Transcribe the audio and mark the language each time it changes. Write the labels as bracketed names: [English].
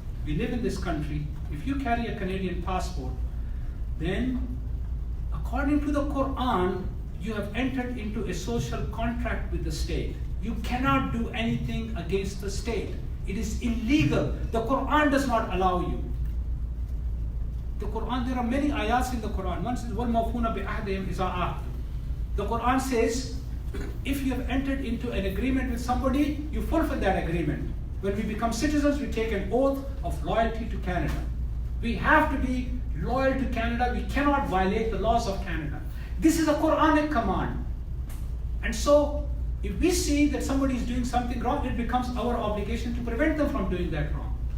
[English] we live in this country. If you carry a Canadian passport, then according to the Quran, you have entered into a social contract with the state. You cannot do anything against the state. It is illegal. The Quran does not allow you. The Quran, there are many ayats in the Quran. One says, [Arabic] وَالْمَوْفُونَ بِأَهْدِهِمْ إِذَا عَاهَدُوا. [English] The Quran says, if you have entered into an agreement with somebody, you fulfill that agreement. When we become citizens, we take an oath of loyalty to Canada. We have to be loyal to Canada. We cannot violate the laws of Canada. This is a Quranic command. And so, if we see that somebody is doing something wrong, it becomes our obligation to prevent them from doing that wrong.